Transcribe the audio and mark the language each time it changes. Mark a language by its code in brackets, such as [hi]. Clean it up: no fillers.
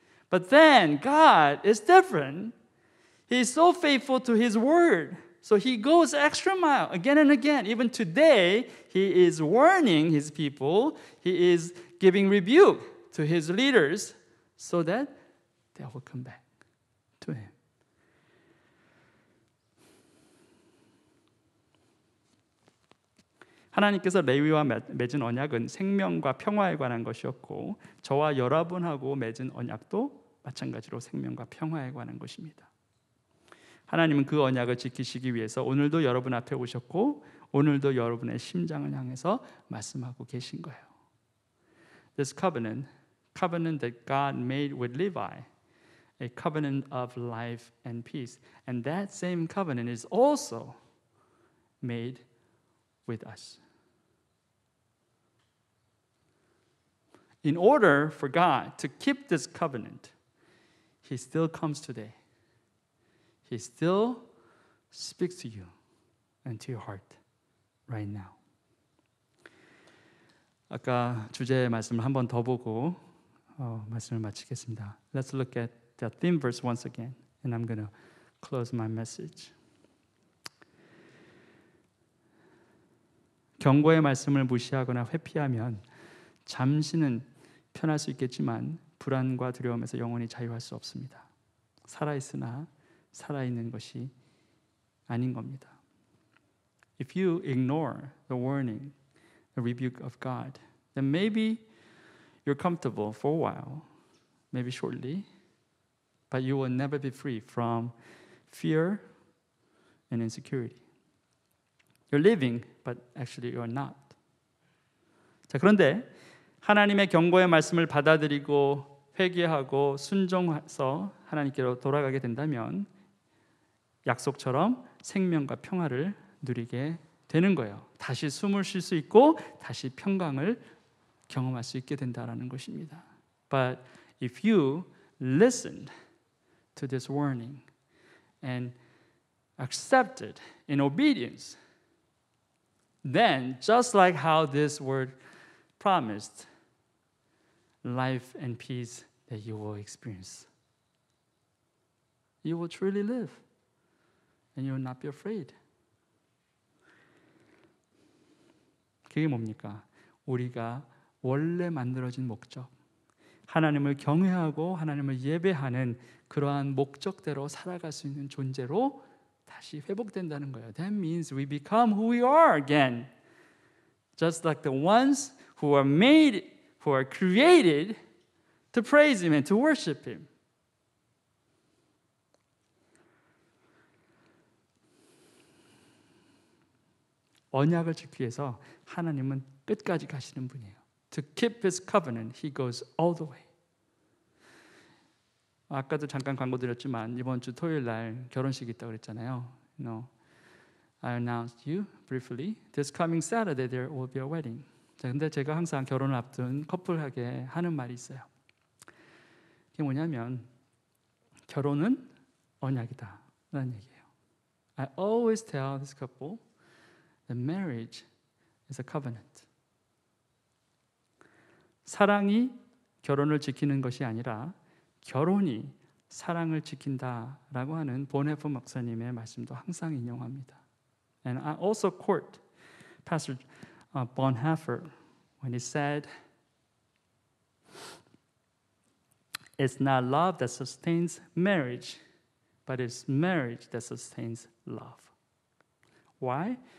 [en] But then God is different. He is so faithful to His word. So He goes extra mile again and again. Even today, He is warning His people. He is giving rebuke to His leaders so that they will come back to Him. [ko] 하나님께서 레위와 맺은 언약은 생명과 평화에 관한 것이었고 저와 여러분하고 맺은 언약도 마찬가지로 생명과 평화에 관한 것입니다. 하나님은 그 언약을 지키시기 위해서 오늘도 여러분 앞에 오셨고 오늘도 여러분의 심장을 향해서 말씀하고 계신 거예요. [en] This covenant that God made with Levi, a covenant of life and peace. And that same covenant is also made with us. In order for God to keep this covenant, He still comes today. He still speaks to you and to your heart right now. [ko] 아까 주제 말씀을 한 번 더 보고 말씀을 마치겠습니다. [en] Let's look at that theme verse once again, and I'm going to close my message. [ko] 경고의 말씀을 무시하거나 회피하면 잠시는 편할 수 있겠지만 불안과 두려움에서 영원히 자유할 수 없습니다. 살아있으나 살아있는 것이 아닌 겁니다. [en] If you ignore the warning, the rebuke of God, then maybe you're comfortable for a while, maybe shortly, but you will never be free from fear and insecurity. You're living, but actually you are not. [ko] 자, 그런데 하나님의 경고의 말씀을 받아들이고 회개하고 순종해서 하나님께로 돌아가게 된다면 약속처럼 생명과 평화를 누리게 되는 거예요. 다시 숨을 쉴 수 있고 다시 평강을 경험할 수 있게 된다라는 것입니다. [en] But if you listen to this warning and accept it in obedience, then just like how this word promised, life and peace that you will experience. You will truly live and you will not be afraid. [ko] 그게 뭡니까? 우리가 원래 만들어진 목적, 하나님을 경외하고 하나님을 예배하는 그러한 목적대로 살아갈 수 있는 존재로 다시 회복된다는 거예요. [en] That means we become who we are again. Just like the ones who are made, who are created to praise Him and to worship Him. [ko] 언약을 지키기 위해서 하나님은 끝까지 가시는 분이에요. [en] To keep His covenant, He goes all the way. [ko] 아까도 잠깐 광고 드렸지만 이번 주 토요일 날 결혼식이 있다고 그랬잖아요. [en] I announced you briefly. This coming Saturday there will be a wedding. [ko] 자, 근데 제가 항상 결혼을 앞둔 커플에게 하는 말이 있어요. 그게 뭐냐면 결혼은 언약이다 라는 얘기예요. [en] I always tell this couple that marriage is a covenant. [ko] 사랑이 결혼을 지키는 것이 아니라 결혼이 사랑을 지킨다라고 하는 보네프 목사님의 말씀도 항상 인용합니다. [en] And I also quote Pastor Bonhoeffer when he said, "It's not love that sustains marriage, but it's marriage that sustains love." Why?